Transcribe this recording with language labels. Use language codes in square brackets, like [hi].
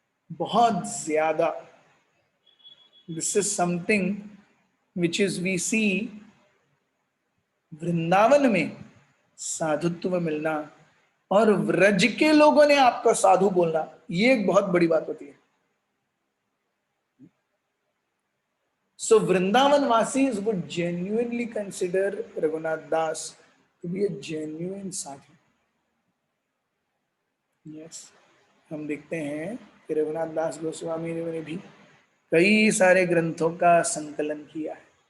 [hi] बहुत ज्यादा, [en] this is something which is we see [hi] वृंदावन में साधुत्व मिलना और व्रज के लोगों ने आपका साधु बोलना, ये एक बहुत बड़ी बात होती है। [en] So Vrindavan Vasis would genuinely consider Raghunath Das to be a genuine sadhu. [hi] Yes, हम देखते हैं कि रघुनाथ दास गोस्वामी ने भी कई सारे ग्रंथों का संकलन किया है.